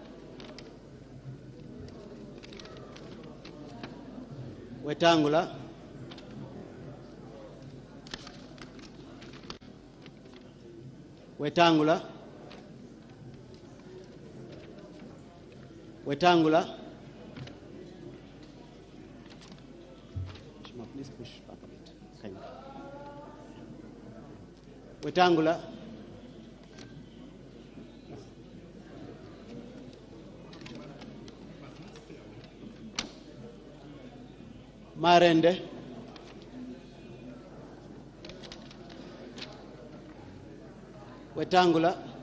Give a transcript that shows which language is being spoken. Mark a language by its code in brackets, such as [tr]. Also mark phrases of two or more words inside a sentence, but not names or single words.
[en] Wetangula. Wetangula. Wetangula. Please push back a bit. Kindly. Wetangula. Marende. Wetangula.